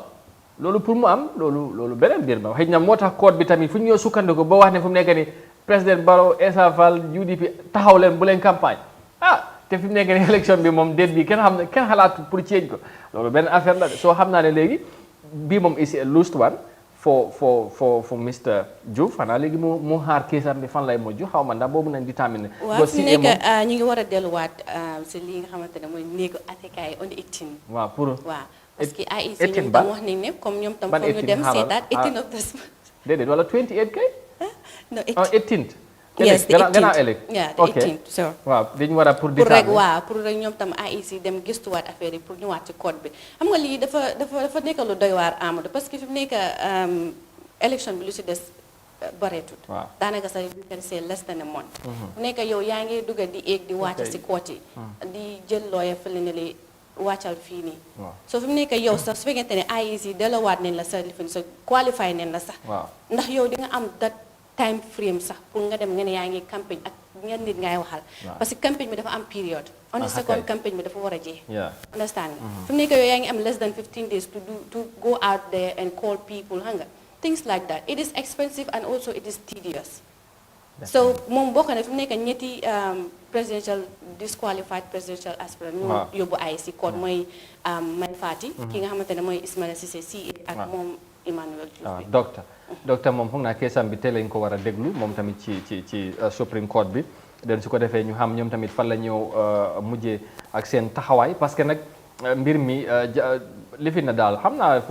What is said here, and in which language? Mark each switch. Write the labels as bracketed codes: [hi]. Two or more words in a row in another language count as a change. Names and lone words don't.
[wo] loolu pour mu am loolu beneen mbir ma xëy na moo tax code bi tamit fu ñu ñëw sukkandiku ba wax ne fu mu nekk ni président Barrow Essa Fall UDP taxaw leen bu leen campagne te fi mu nekk ni élection bi moom déet bi kenn xalaatu pour change ko loolu benn affaire la soo xam naa ne léegi bii moom [en] is a lost one for Mr Diouf [wo] xanaa léegi mu xaar keesam bi fan lay mujj xaw ma ndax boobu nañ déterminé waaw fi nekk ñu ngi war a delluwaat si li nga xamante ne mooy néegu attekaay on 18 waaw pour waaw [fr] parce que [wo] IEC ñoom tam wax nañ ne comme ñoom tam foog ñu dem seetaat 18 [en] of this [wo] déedéet wala 28 kay [en] no 18 yes the 18th [wo] gannaaw ëllëg [en] yeah the 18th so [wo] waaw dañu war a pour rek waaw pour rek ñoom tam IEC dem gëstuwaat affaire yi pour ñëwaat ci code bi xam nga lii dafa nekk lu doy waar Amadou [fr] parce que [wo] fi mu nekk élection bi lu si des bareetut daanaka sax [en] you can say less than a month [wo] fu nekk yow yaa ngi dugga di éeg di wàcc si court yi di jël lawyer fële ne li wàccal fii nii so fi mu nekk yow sax su fekkente ne IEC delawaat nañ la sa lifin sa qualify nañ la sax ndax yow di nga am dat [en] time frame [wo] sax pour nga dem nga ne yaa ngi campagne ak ngeen nit ngay waxal [fr] parce que [wo] campagne bi dafa am period [en] on the second [wo] campagne bi dafa war a jeex understand fi mu nekk yow yaa ngi am [en] less than 15 days to go out there and call people [wo] xam nga [en] things like that it is expensive and also it is tedious [wo] so moom bokk na fi mu nekk ñetti [en] presidential disqualified presidential aspirant [wo] ñu yóbbu IEC code mooy May Fati ki nga xamante ne mooy Ismaila Cissé CA ak moom Emmanuel Diouf docteur moom foog naa keesam bi teel lañ ko war a déglu moom tamit ci Supreme Court bi den su ko defee ñu xam ñoom tamit fan la ñëw mujjee ak seen taxawaay [fr] parce que [wo] nag mbir mi lifi na daal xam naa fu